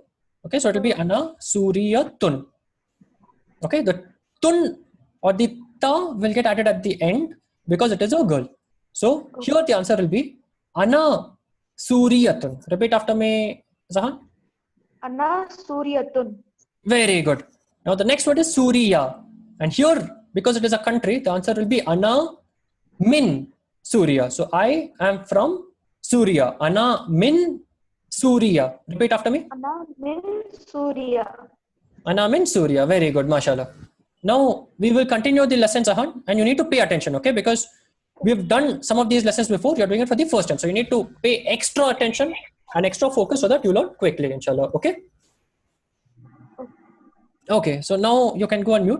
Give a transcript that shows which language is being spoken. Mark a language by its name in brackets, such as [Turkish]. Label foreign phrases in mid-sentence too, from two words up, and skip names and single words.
[English] Okay, so it will be [Arabic] أنا سوريةٌ. [English] Okay, the tun or the ta will get added at the end because it is a girl. So here the answer will be [Arabic] أنا سوريةٌ. [English] Repeat after me, Zahan. [Arabic] أنا سوريةٌ. [English] Very good. Now the next word is Suriya. And here, because it is a country, the answer will be [Arabic] أنا من سوريا. [English] So I am from Suriya. [Arabic] أنا من سوريا. [English] Repeat after me. [Arabic] أنا من سوريا. أنا من سوريا. [English] Very good, mashallah. Now we will continue the lesson, Zahan, and you need to pay attention, okay? Because we've done some of these lessons before. You're doing it for the first time. So you need to pay extra attention and extra focus so that you learn quickly, inshallah. Okay? Okay, so now you can go on mute.